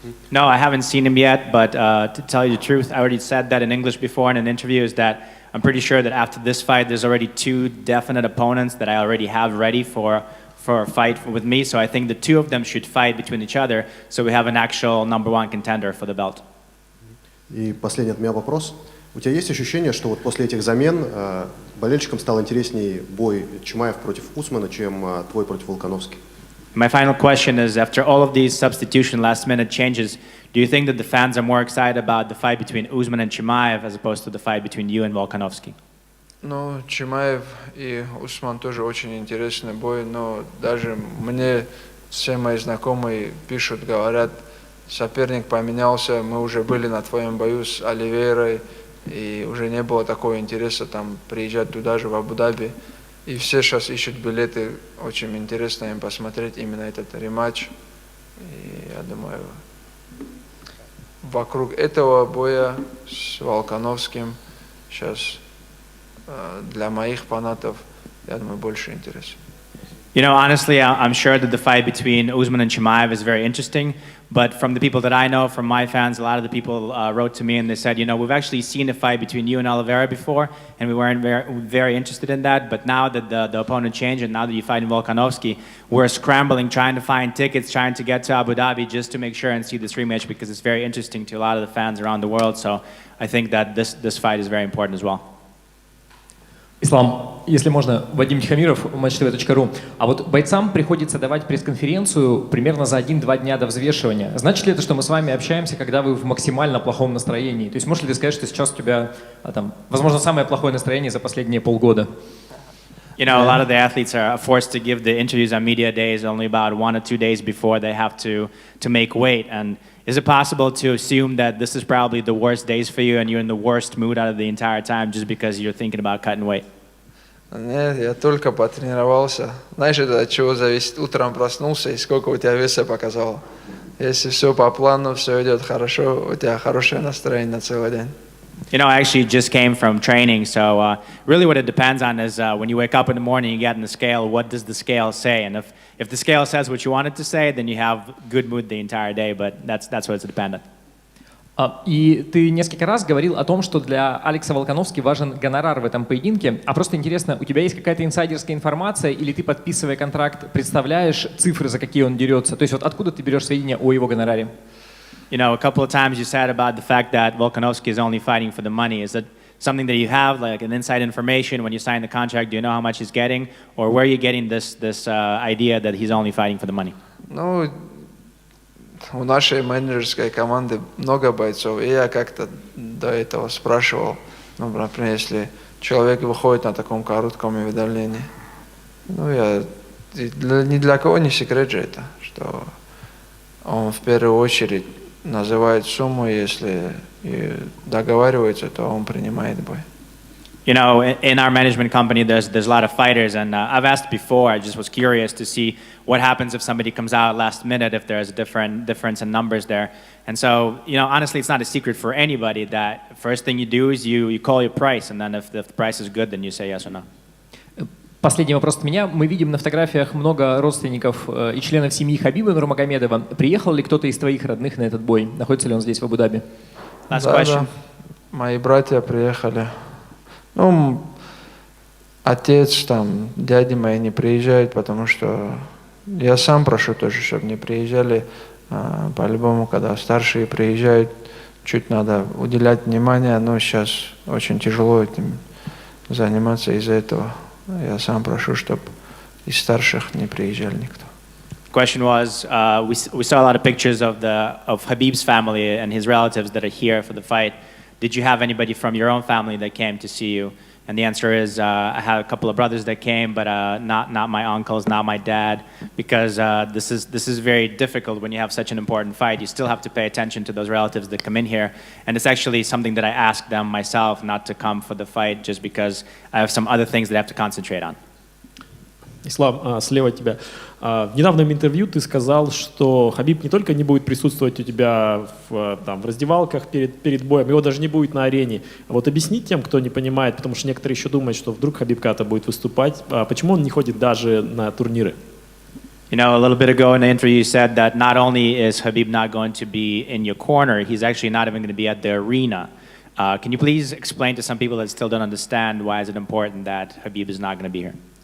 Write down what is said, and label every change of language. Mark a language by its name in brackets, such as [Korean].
[English] No, I haven't seen him yet, but to tell you the truth, I already said that in English before in an interview, is that I'm pretty sure that after this fight, there's already two definite opponents that I already have ready for a fight with me. So I think the two of them should fight between each other, so we have an actual number one contender for the belt. [Russian] И последний от меня вопрос. У тебя есть ощущение, что вот после этих замен болельщикам стал интереснее бой Чимаев против Усмана, чем твой против Волкановски? [English] My final question is, after all of these substitution last-minute changes, do you think that the fans are more excited about the fight between Usman and Chimaev as opposed to the fight between you and Volkanovski? [Russian] Ну, Чимаев и Усман тоже очень интересный бой, но даже мне все мои знакомые пишут, говорят, соперник поменялся, мы уже были на твоем бою с Оливейрой, и уже не было такого интереса там приезжать туда же, в Абу-Даби. И все сейчас ищут билеты, очень интересно им посмотреть именно этот рематч. И я думаю, вокруг этого боя с Волкановским сейчас для моих фанатов, я думаю, больше интереса. [English] You know, honestly, I'm sure that the fight between Usman and Chimaev is very interesting. But from the people that I know, from my fans, a lot of the people wrote to me and they said, you know, we've actually seen a fight between you and Oliveira before, and we weren't very interested in that. But now that the opponent changed, and now that you fight in Volkanovski, we're scrambling, trying to find tickets, trying to get to Abu Dhabi just to make sure and see this rematch, because it's very interesting to a lot of the fans around the world. So I think that this fight is very important as well. [Russian] Ислам, если можно, Вадим Тихомиров, matchtv.ru. А вот бойцам приходится давать пресс-конференцию примерно за 1-2 дня до взвешивания. Значит ли это, что мы с вами общаемся, когда вы в максимально плохом настроении? То есть можешь ли ты сказать, что сейчас у тебя, там, возможно, самое плохое настроение за последние полгода? [English] You know, a lot of the athletes are forced to give the interviews on media days only about 1 or 2 days before they have to make weight. And is it possible to assume that this is probably the worst days for you and you're in the worst mood out of the entire time just because you're thinking about cutting weight? [Russian] Нет, я только потренировался. Знаешь, это от чего зависит? Утром проснулся, и сколько у тебя веса показало. Если все по плану, все идет хорошо, у тебя хорошее настроение на целый день. [English] You know, I actually just came from training, so really what it depends on is when you wake up in the morning, you get on the scale, what does the scale say? And if the scale says what you want it to say, then you have good mood the entire day, but that's what it's dependent. [Russian] И ты несколько раз говорил о том, что для Алекса Волкановски важен гонорар в этом поединке. А просто интересно, у тебя есть какая-то инсайдерская информация, или ты, подписывая контракт, представляешь цифры, за какие он дерется? То есть вот откуда ты берешь сведения о его гонораре? [English] You know, a couple of times you said about the fact that Volkanovski is only fighting for the money. Is that something that you have, like an inside information when you sign the contract? Do you know how much he's getting? Or where are you getting this idea that he's only fighting for the money? [Russian] Ну, у нашей менеджерской команды много бойцов, и я как-то до этого спрашивал, ну, например, если человек выходит на таком коротком уведомлении, ну, ни для кого не секрет же это, что он в первую очередь называет сумму, если и договаривается, то он принимает бой. [English] You know, in our management company, there's a lot of fighters, and I've asked before. I just was curious to see what happens if somebody comes out last minute, if there's a difference in numbers there. And so, you know, honestly, it's not a secret for anybody that first thing you do is you call your price, and then if the price is good, then you say yes or no. [Russian] Последний вопрос от меня. Мы видим на фотографиях много родственников и членов семьи Хабиба Нурмагомедова. Приехал ли кто-то из твоих родных на этот бой? Находится ли он здесь, в Абу-Даби? Да, мои братья приехали. Ну, отец, там, дяди мои не приезжают, потому что я сам прошу тоже, чтобы не приезжали. По-любому, когда старшие приезжают, чуть надо уделять внимание, но сейчас очень тяжело этим заниматься из-за этого. Я сам прошу, чтобы из старших не приезжали никто. [English] Question was, we saw a lot of pictures of Habib's family and his relatives that are here for the fight. did you have anybody from your own family that came to see you? And the answer is, I had a couple of brothers that came, but not my uncles, not my dad, because this is very difficult when you have such an important fight. You still have to pay attention to those relatives that come in here, and it's actually something that I asked them myself not to come for the fight, just because I have some other things that I have to concentrate on. [Russian] Ислам, слева от тебя. В недавнем интервью ты сказал, что Хабиб не только не будет присутствовать у тебя в раздевалках перед боем, его даже не будет на арене. Вот объясни тем, кто не понимает, потому что некоторые еще думают, что вдруг Хабиб когда-то будет выступать, почему он не ходит даже на турниры? [English] You know, a little bit ago in the interview you said that not only is Khabib not going to be in your corner, he's actually not even going to be at the arena. Can you please explain to some people that still don't understand why is it important that Khabib is not going to be here?